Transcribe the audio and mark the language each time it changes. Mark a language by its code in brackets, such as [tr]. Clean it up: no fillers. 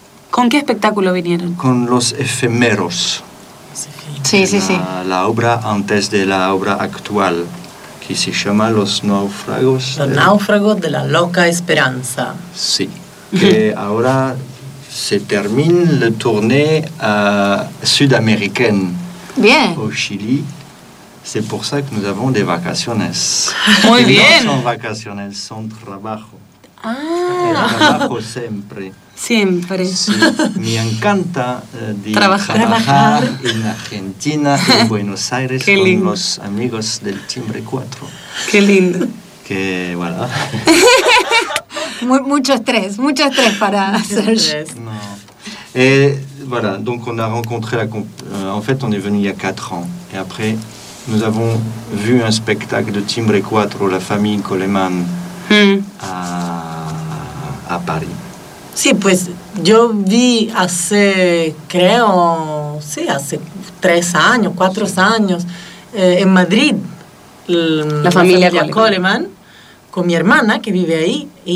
[es] ¿con qué espectáculo vinieron? Con Los Efemeros. Sí. La obra antes de la obra actual, que se llama Los Náufragos. Náufragos de la Loca Esperanza. Sí. Que ahora se termina la [fr] tournée sudamericaine. [es] Bien. [fr] Au Chili. C'est pour ça que nous avons des vacaciones. [es] Muy bien. No son vacaciones, son trabajo. Ah. El trabajo siempre. Siempre. Sí. Me encanta trabajar en Argentina, en Buenos Aires. Qué con lindo. Los amigos del Timbre 4. Qué lindo. Que, bueno. Mucho estrés para hacer. No. [fr] Voilà, donc on a rencontré la en fait on est venu il y a 4 ans et après nous avons vu un spectacle de Timbre 4 la famille Coleman à Paris. [es] Sí, pues yo vi hace creo, sí, hace 3 años, 4 sí. años en Madrid la familia Coleman con mi hermana que vive ahí.